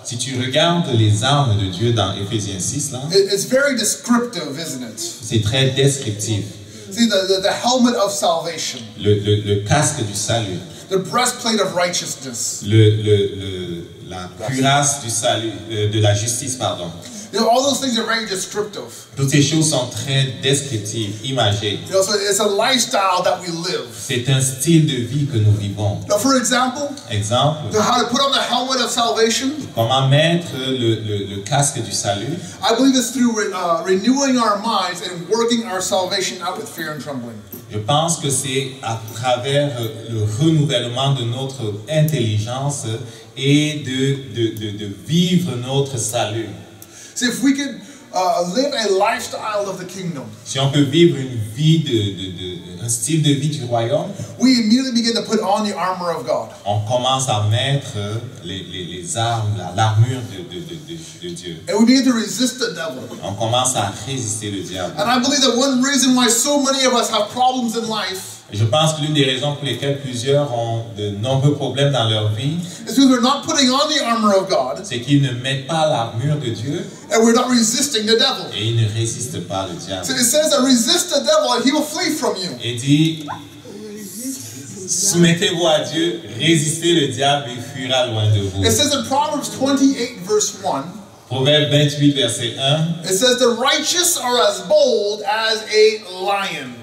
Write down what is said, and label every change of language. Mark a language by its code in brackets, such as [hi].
[fr] Si tu regardes les armes de Dieu dans Éphésiens 6, là, [en] it's very descriptive, isn't it? [fr] c'est très descriptif. [en] See, the helmet of salvation, [fr] Le casque du salut, [en] the breastplate of righteousness. [fr] la cuirasse du salut, de la justice, pardon. [en] You know, all those things are very descriptive. [fr] Toutes ces choses sont très descriptives, imagées. [en] You know, so it's a lifestyle that we live. [fr] C'est un style de vie que nous vivons. [en] Now, for example, [fr] Exemple, [en] how to put on the helmet of salvation, [fr] comment mettre le casque du salut? [en] I believe it's through renewing our minds and working our salvation out with fear and trembling. [fr] Je pense que c'est à travers le renouvellement de notre intelligence et de vivre notre salut. [en] See, if we could live a lifestyle of the kingdom, [fr] Si on peut vivre une vie un style de vie du royaume, [en] we immediately begin to put on the armor of God. [fr] on commence à mettre les armes, l'armure de Dieu. [en] And we begin to resist the devil. [fr] On commence à résister le diable. [en] And I believe that one reason why so many of us have problems in life [fr] Et je pense que l'une des raisons pour lesquelles plusieurs ont de nombreux problèmes dans leur vie, [en] is because we're not putting on the armor of God [fr] c'est qu'ils ne mettent pas l'armure de Dieu [en] and we're not resisting the devil. [fr] et ils ne résistent pas le diable. [en] So it says that resist the devil and he will flee from you. [fr] Et dit, soumettez-vous à Dieu, résistez le diable et il fuira loin de vous. [en] It says in Proverbs 28 verse 1, [fr] Proverbe 28, verset 1. [en] it says the righteous are as bold as a lion.